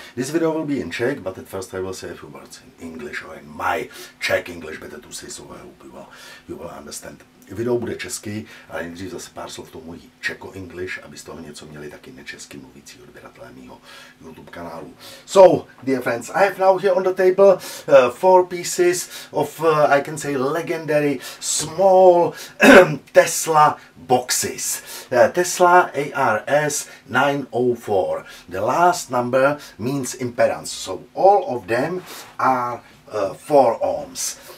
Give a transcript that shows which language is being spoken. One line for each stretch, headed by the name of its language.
English: This video will be in Czech, but at first I will say a few words in English, or in my Czech English, better to say, so I hope you will understand.
Czech: Video bude česky, ale nejdřív zase pár slov tomu Čeko-English, aby z toho něco měli taky nečesky mluvící odběratelé mýho YouTube kanálu.
English: So, dear friends, I have now here on the table 4 pieces of, I can say, legendary small Tesla boxes. Tesla ARS 904. The last number means impedance, so all of them are 4 ohms.